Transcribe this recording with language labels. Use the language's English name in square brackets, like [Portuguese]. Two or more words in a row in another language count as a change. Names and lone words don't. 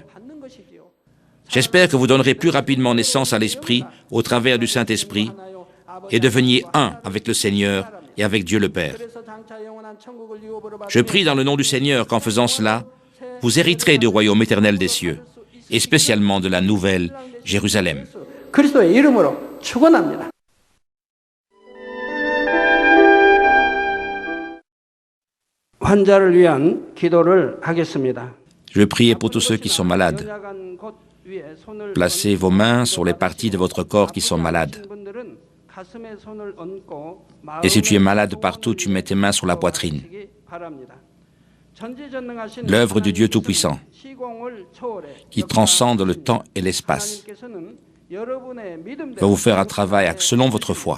[French] J'espère que vous donnerez plus rapidement naissance à l'Esprit au travers du Saint-Esprit et deveniez un avec le Seigneur et avec Dieu le Père. Je prie dans le nom du Seigneur qu'en faisant cela, vous hériterez du royaume éternel des cieux, et spécialement de la nouvelle Jérusalem. [Korean] 그리스도의 이름으로 축원합니다. 환자를 위한 기도를 하겠습니다. [French] Je vais prier pour tous ceux qui sont malades. Placez vos mains sur les parties de votre corps qui sont malades. Et si tu es malade partout, tu mets tes mains sur la poitrine. L'œuvre du Dieu Tout-Puissant, qui transcende le temps et l'espace, va vous faire un travail selon votre foi.